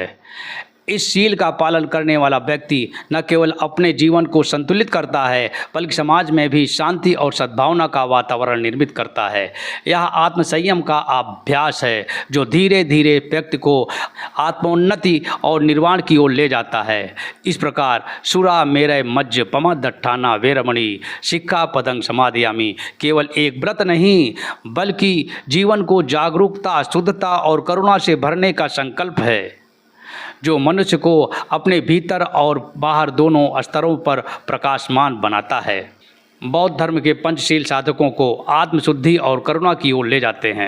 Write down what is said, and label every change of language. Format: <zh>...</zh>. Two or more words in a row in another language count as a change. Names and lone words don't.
<hi>इस शील का पालन करने वाला व्यक्ति न केवल अपने जीवन को संतुलित करता है, बल्कि समाज में भी शांति और सद्भावना का वातावरण निर्मित करता है। यह आत्मसंयम का अभ्यास है जो धीरे धीरे व्यक्ति को आत्मोन्नति और निर्वाण की ओर ले जाता है। इस प्रकार</hi> <pi>सुरा मेरय मज्ज पमदट्ठाना वेरमणि शिक्षापदं समादयामि</pi> <hi>केवल एक व्रत नहीं, बल्कि जीवन को जागरूकता, शुद्धता और करुणा से भरने का संकल्प है, जो मनुष्य को अपने भीतर और बाहर दोनों स्तरों पर प्रकाशमान बनाता है। बौद्ध धर्म के पंचशील साधकों को आत्मशुद्धि और करुणा की ओर ले जाते हैं।</hi>